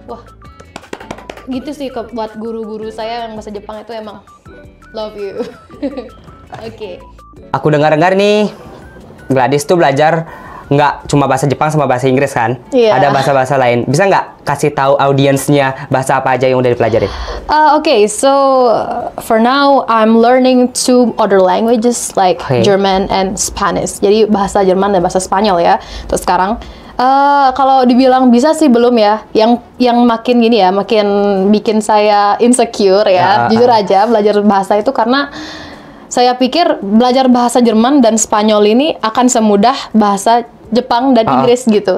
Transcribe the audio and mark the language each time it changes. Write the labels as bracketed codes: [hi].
[id] Wah, gitu sih buat guru-guru saya yang bahasa Jepang itu emang [en] love you. [id] Oke. Aku dengar-dengar nih, Gladys tuh belajar nggak cuma bahasa Jepang sama bahasa Inggris kan? Iya. Ada bahasa-bahasa lain. Bisa nggak kasih tahu audiensnya bahasa apa aja yang udah dipelajarin? [en] Okay, so for now I'm learning 2 other languages like German and Spanish. [id] Jadi bahasa Jerman dan bahasa Spanyol ya. Terus sekarang kalau dibilang bisa sih belum ya. Yang makin gini ya, makin bikin saya insecure ya. Jujur aja belajar bahasa itu karena saya pikir belajar bahasa Jerman dan Spanyol ini akan semudah bahasa Jepang dan Inggris gitu.